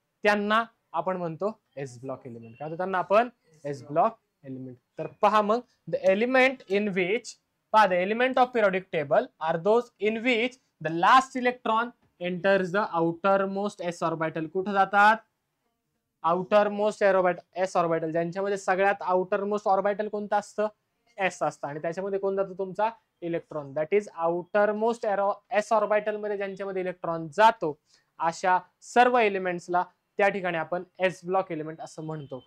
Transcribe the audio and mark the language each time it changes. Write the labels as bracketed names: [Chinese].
[Marathi] त्यांना आपण म्हणतो एस ब्लॉक एलिमेंट. काय त्यांना आपण? S block element. तर पहा मग, [English] the element in which, [Marathi] पहा, [English] The element of periodic table are those in which the last electron enters the outermost S orbital. [Marathi] कुठे जातात? Outer most S orbital. ज्यांच्यामध्ये सगळ्यात आउटर मोस्ट ऑर्बिटल कोणतं असतं? एस असतं. आणि त्याच्यामध्ये कोण जातो? तुमचा electron. [English] that is outer most s orbital [Marathi] मध्ये ज्यांच्यामध्ये इलेक्ट्रॉन जातो अशा सर्व एलिमेंट्सला त्या ठिकाणी आपण एस ब्लॉक एलिमेंट असं म्हणतो.